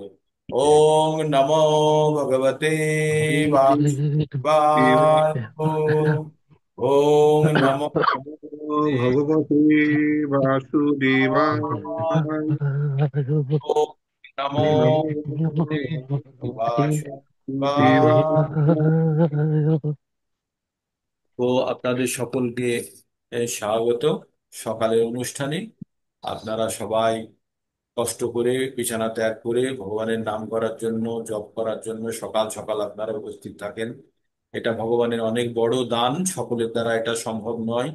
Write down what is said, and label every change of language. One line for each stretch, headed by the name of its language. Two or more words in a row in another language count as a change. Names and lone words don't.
Sanskrit: ওম নমো ভগবতে বাসুদেবায়। ওম নমো ভগবতে বাসুদেবায়। ওম নমো নমো ভগবতে দেবায়। বাসুদেবায়।
Bangla: তো আপনাদের সকলকে স্বাগত সকালের অনুষ্ঠানে। আপনারা সবাই কষ্ট করে বিছানা ত্যাগ করে ভগবানের নাম করার জন্য, জপ করার জন্য সকাল সকাল আপনারা উপস্থিত থাকেন। এটা ভগবানের অনেক বড় দান, সকলের দ্বারা এটা সম্ভব নয়।